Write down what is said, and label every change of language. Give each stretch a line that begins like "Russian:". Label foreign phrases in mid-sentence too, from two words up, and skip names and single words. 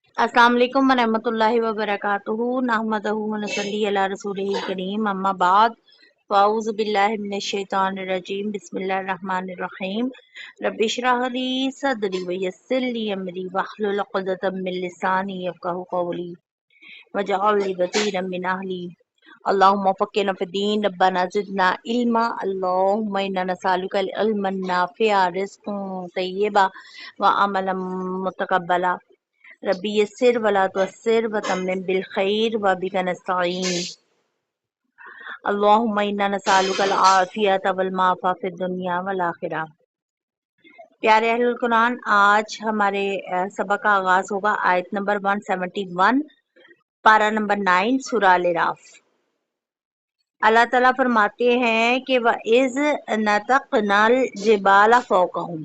Arabic: السلام عليكم ورحمة الله وبركاته نحمده ونصلي على رسوله الكريم أما بعد فأعوذ بالله من الشيطان الرجيم بسم الله الرحمن الرحيم رب اشرح لي صدري ويسر لي أمري واحلل عقدة من لساني يفقهوا قولي واجعل لي وزيرا من أهلي اللهم فقهنا في الدين ربنا زدنا علما اللهم إنا نسألك علما نافعا رزقا طيبا وعملا متقبلا رب يسر ولا تعسر وتمم بالخير وبك نستعين اللهم إنا نسألك العافية والمعافاة في الدنيا والآخرة.
Urdu: پیارے اہل القرآن، آج ہمارے سبق کا آغاز ہوگا آیت نمبر 171 پارہ نمبر 9 سورہ الاعراف. اللہ تعالیٰ فرماتے ہیں کہ
Arabic: وإذ نتقنا الجبل فوقهم.